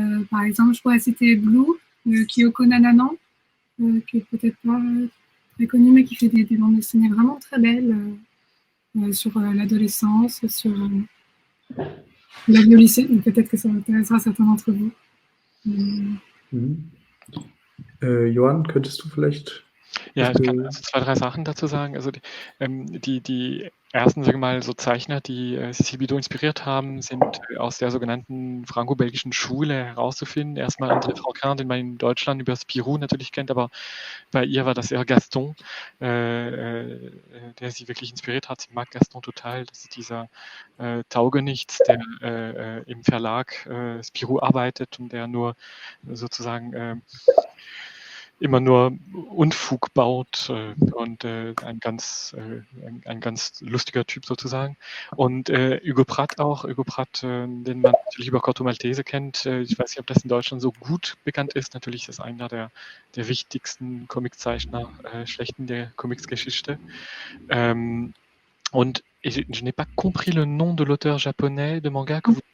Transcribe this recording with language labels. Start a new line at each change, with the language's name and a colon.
French: Par exemple, je pourrais citer Blue, Kyoko Nananan, qui est peut-être pas très connu, mais qui fait des bandes dessinées vraiment très belles sur l'adolescence, sur la vie au lycée. Donc peut-être que ça intéressera certains d'entre vous.
German: Johann, könntest du vielleicht... Ja, ich kann also 2, 3 Sachen dazu sagen. Also die ersten, sagen wir mal, so Zeichner, die Cécile Bidot inspiriert haben, sind aus der sogenannten franco-belgischen Schule herauszufinden. Erstmal André Franquin, den man in Deutschland über Spirou natürlich kennt, aber bei ihr war das eher Gaston, der sie wirklich inspiriert hat. Sie mag Gaston total. Das ist dieser Taugenichts, der im Verlag Spirou arbeitet und der nur sozusagen immer nur Unfug baut und ein ganz lustiger Typ sozusagen. Und Hugo Pratt, den man natürlich über Corto Maltese kennt. Ich weiß nicht, ob das in Deutschland so gut bekannt ist. Natürlich ist das einer der wichtigsten Comiczeichner schlechten der Comicsgeschichte. Und
French: je n'ai pas compris le nom de l'auteur japonais de manga que vous...